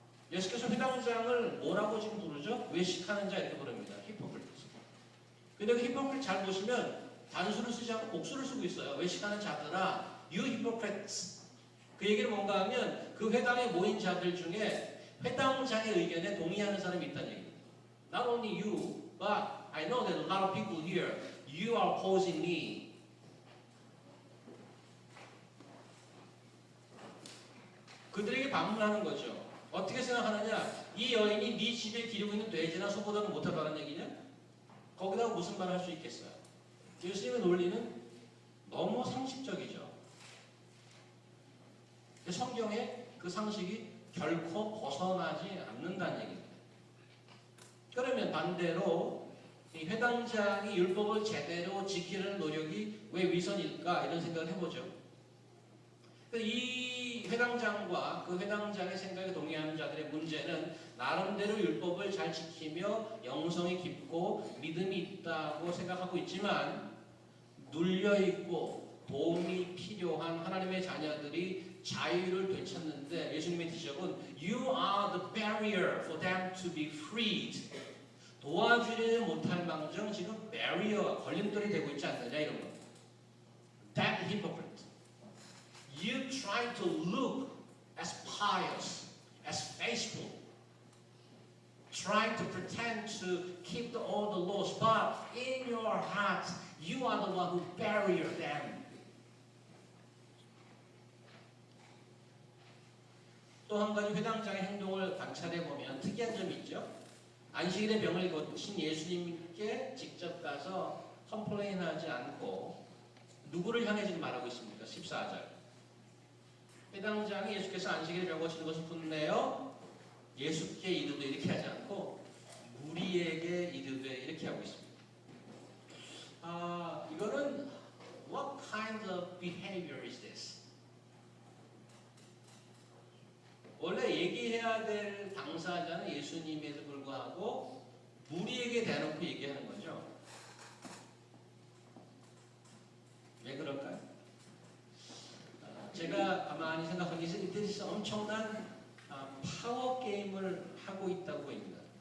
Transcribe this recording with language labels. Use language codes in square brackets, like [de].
[ko] 예수께서 회당장을 뭐라고 지금 부르죠? 외식하는 자 이렇게 부릅니다. 히포크리트. 근데 그 히포크리트 잘 보시면 단수를 쓰지 않고 복수를 쓰고 있어요. 외식하는 자들아, [en] you hypocrites. [ko] 그 얘기는 뭔가 하면 그 회당에 모인 자들 중에 회당장의 의견에 동의하는 사람이 있다는 얘기입니다. [en] Not only you, but I know that a lot of people here, you are opposing me. [ko] 그들에게 반문하는 거죠. 어떻게 생각하느냐? 이 여인이 네 집에 기르고 있는 돼지나 소보다는 못하다는 얘기냐? 거기다가 무슨 말을 할 수 있겠어요? 예수님의 논리는 너무 상식적이죠. 성경에 그 상식이 결코 벗어나지 않는다는 얘기입니다. 그러면 반대로 이 회당장이 율법을 제대로 지키려는 노력이 왜 위선일까? 이런 생각을 해보죠. 이 회당장과 그 회당장의 생각에 동의하는 자들의 문제는 나름대로 율법을 잘 지키며 영성이 깊고 믿음이 있다고 생각하고 있지만 눌려있고 도움이 필요한 하나님의 자녀들이 자유를 되찾는데 예수님의 지적은 [en] You are the barrier for them to be freed. [ko] 도와주지 못할 망정 지금 barrier, 걸림돌이 되고 있지 않느냐 이런 겁니다. [en] That hypocrite. You try to look as pious, as faithful, trying to pretend to keep all the laws, but in your heart, you are the one who barrier them. [ko] 또 한 가지 회당장의 행동을 관찰해 보면 특이한 점이 있죠. 안식일의 병을 고친 예수님께 직접 가서 컴플레인하지 않고 누구를 향해 지금 말하고 있습니까? 14절. 회당장이 예수께서 안식일에 병 고치는 것을 분내어 예수께 이르되 이렇게 하지 않고 무리에게 이르되 이렇게 하고 있습니다. 이거는 [en] what kind of behavior is this? [ko] 원래 얘기해야 될 당사자는 예수님에도 불구하고 무리에게 대놓고 얘기하는 거죠. 왜 그럴까요? 제가 가만히 생각하기에 이들이 엄청난 파워 게임을 하고 있다고 보입니다.